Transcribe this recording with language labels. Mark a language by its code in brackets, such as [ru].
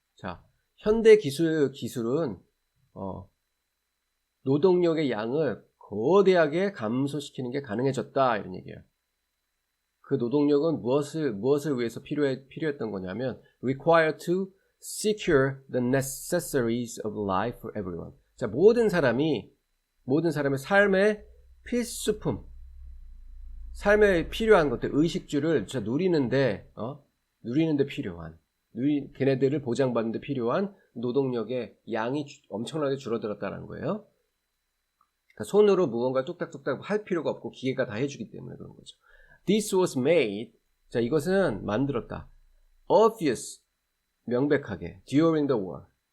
[ko] 자, 현대 기술은 노동력의 양을 거대하게 감소시키는 게 가능해졌다 이런 얘기예요. 그 노동력은 무엇을 위해서 필요했던 거냐면 [en] required to secure the necessaries of life for everyone. [ko] 자, 모든 사람의 삶의 필수품, 삶에 필요한 것들, 의식주를 누리는데 필요한, 걔네들을 보장받는 데 필요한 노동력의 양이 엄청나게 줄어들었다는 거예요. 그러니까 손으로 무언가 뚝딱뚝딱 할 필요가 없고 기계가 다 해주기 때문에 그런 거죠. [en] This was made, [ko] 자, 이것은 만들었다. [en] Obvious, 명백하게, during the war.